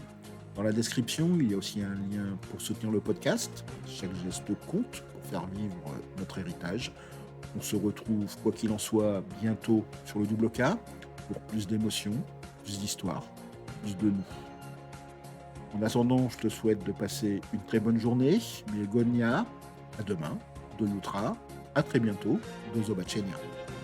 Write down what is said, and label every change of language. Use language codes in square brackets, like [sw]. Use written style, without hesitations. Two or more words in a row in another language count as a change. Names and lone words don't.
[fr] Dans la description, il y a aussi un lien pour soutenir le podcast. Chaque geste compte pour faire vivre notre héritage. On se retrouve, quoi qu'il en soit, bientôt sur le Double K pour plus d'émotions, plus d'histoires, plus de nous. En attendant, je te souhaite de passer une très bonne journée. [pl] Miłego dnia, [fr] à demain, [pl] do jutra, [fr] à très bientôt, [pl] do zobaczenia.